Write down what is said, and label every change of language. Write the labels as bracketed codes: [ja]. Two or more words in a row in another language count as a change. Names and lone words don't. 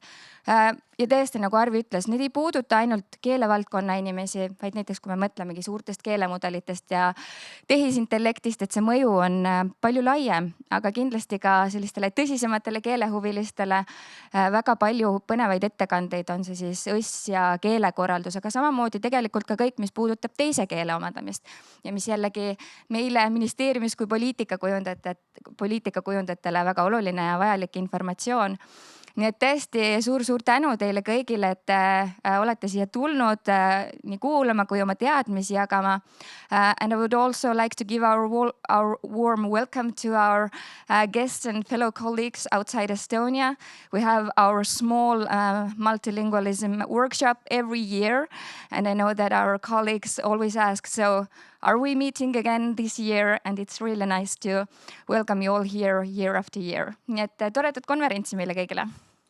[et] Ja tõesti, nagu Arvi ütles, need ei puuduta ainult keelevaldkonna inimesi, vaid näiteks kui me mõtlemegi suurtest keelemudelitest ja tehisintellektist, et see mõju on palju laiem, aga kindlasti ka sellistele tõsisematele keelehuvilistele väga palju põnevaid ettekandeid on see siis õss ja keelekorraldus, aga samamoodi tegelikult ka kõik, mis puudutab teise keele omandamist ja mis jällegi meile ministeeriumis kui poliitikakujundajatele väga oluline ja vajalik informatsioon. Nii et tõesti suur tänu teile kõigile, et olete siia tulnud nii kuulama kui oma teadmisi jagama. [en] And I would also like to give our warm welcome to our guests and fellow colleagues outside Estonia. We have our small multilingualism workshop every year. And I know that our colleagues always ask, so are we meeting again this year? And it's really nice to welcome you all here year after year. [et] Nii et toredat konverentsi meile kõigile!